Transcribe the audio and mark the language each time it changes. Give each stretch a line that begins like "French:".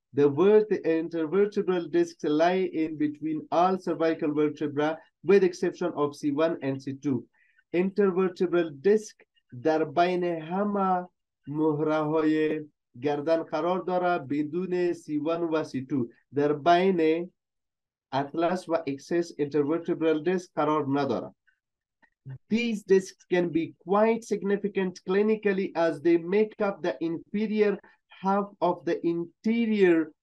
English: The word intervertebral discs lie in between all cervical vertebrae with exception of C1 and C2.
Persian: Intervertebral disc در بین همه مهره های گردن قرار داره بدون C1 و C2. در بین اطلس و excess intervertebral disc قرار نداره.
English: These discs can be quite significant clinically as they make up the inferior half of the interior